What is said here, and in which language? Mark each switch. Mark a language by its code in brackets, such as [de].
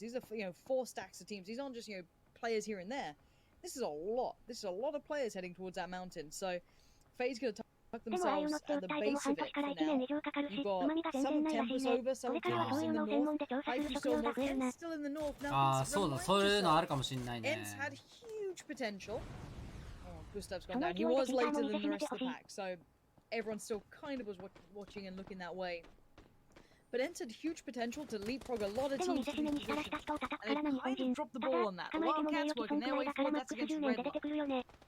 [en] These are 4 stacks of teams. These aren't just players here and there. This is a lot. This is a lot of players heading towards that mountain. So FaZe going to tuck themselves at the base of it for now. You've got some Tempest over, some Tempest in the north. Haifu still north. Ents still in the north now. [ja] ああ、そうだ、そういうのあるかもしれないね。 [en] Ents had huge potential. Oh, Gustav's gone down. He was later than the rest of the pack, so everyone still kind of was watching and looking that way. But Ents had huge potential to leapfrog a lot of teams to these positions, and they kind of dropped the ball on that. The Wildcats working their way forward, that's against Red Bull.